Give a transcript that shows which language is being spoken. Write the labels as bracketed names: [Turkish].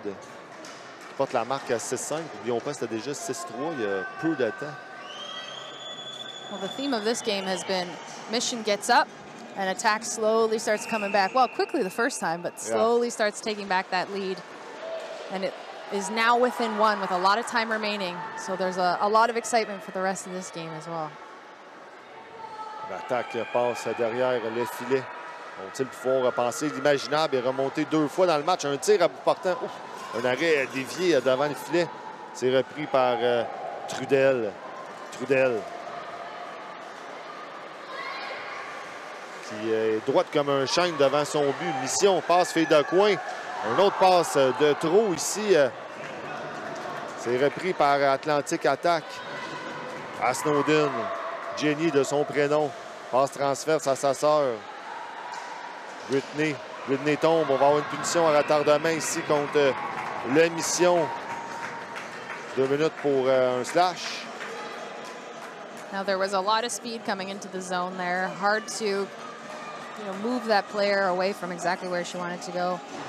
[French] Qui porte la marque à 6-5. N'oublions pas, c'était déjà 6-3 il y a peu de temps. [English] Well, the theme of this game has been Mission gets up and attack slowly starts coming back. Well, quickly the first time, but slowly starts taking back that lead. And it is now within 1 with a lot of time remaining. So there's a lot of excitement for the rest of this game as well. [French] L'attaque passe derrière le filet. Vont-ils pouvoir penser l'imaginable et remonter 2 fois dans le match? Un tir à bout portant. Ouf, un arrêt dévié devant le filet. C'est repris par Trudel. Trudel. Qui est droite comme un chêne devant son but. Mission, passe fait de coin. Un autre passe de trop ici. C'est repris par Atlantic Attack. À Snowden. Jenny de son prénom. Passe transverse à sa sœur. Britney. Britney tombe. On va avoir une punition à retardement ici contre la mission. 2 minutes pour un slash. [English] Now there was a lot of speed coming into the zone there. Hard to move that player away from exactly where she wanted to go.